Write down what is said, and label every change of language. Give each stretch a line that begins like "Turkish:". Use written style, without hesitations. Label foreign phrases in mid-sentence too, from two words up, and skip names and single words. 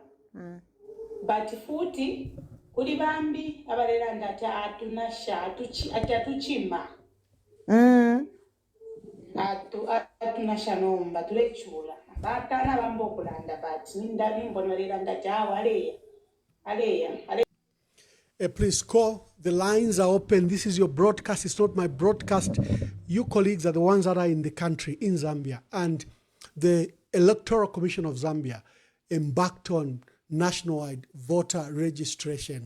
Bemba: But futi kuli bambi abalela ndata atunasha atuchima. Atunasha nomba tulechula. Batana bambo kulanda but ninda nimbona balela ndata aleya.
English: Please call. The lines are open. This is your broadcast. It's not my broadcast. You colleagues are the ones that are in the country, in Zambia. And the Electoral Commission of Zambia embarked on nationwide voter registration.